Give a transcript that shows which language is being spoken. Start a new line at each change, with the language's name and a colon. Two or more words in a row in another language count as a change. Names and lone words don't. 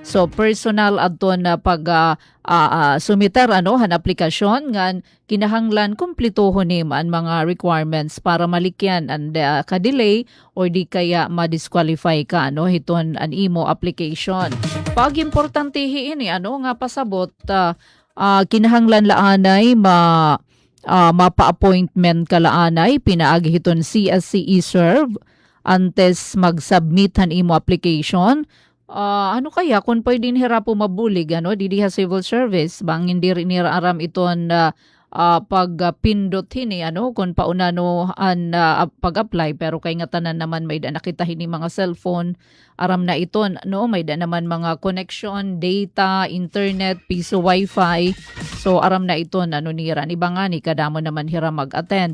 Waray: So personal adton na pag sumiter han aplikasyon ngan kinahanglan kumplituhon ni man mga requirements para malikyan and ka-delay or di kaya ma-disqualify ka hiton an imo application. Pag importante ini nga pasabot kinahanglan laanay mapa-appointment ka laanay pinaagi hiton CSC e-serve antes mag-submit han imo application.
Filipino: Kaya kung pwedeng
Waray: hirapo mabulig didiha civil service bang hindi rin aram iton pagpindot hini kung paunano an pag-apply pero kay nga tanan naman may da nakita hini mga cellphone aram na iton may da naman mga connection, data, internet, piso wifi. So aram na iton nira ni bangani kadamo naman hira mag-attend.